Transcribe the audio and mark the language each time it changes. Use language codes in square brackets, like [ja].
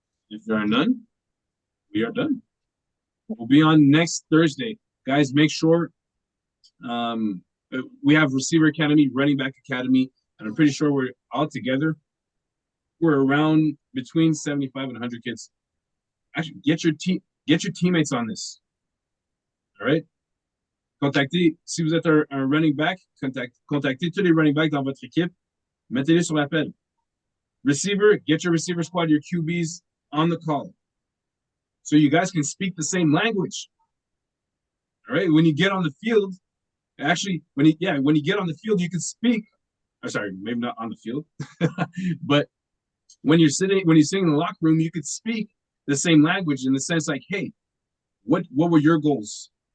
[en] If there are none, we are done. We'll be on next Thursday. Guys, make sure we have Receiver Academy, Running Back Academy, and I'm pretty sure we're all together. We're around between 75 and 100 kids. Actually, get your teammates on this. All right? [fr] Contactez, si vous êtes un running back, contactez tous les running backs dans votre équipe. Mettez-les sur l'appel. [en] Receiver, get your receiver squad, your QBs on the call. So you guys can speak the same language. All right. When you get on the field, actually, when you get on the field, you can speak. I'm sorry, maybe not on the field, but when you're sitting in the locker room, you could speak the same language in the sense like, hey, what were your goals?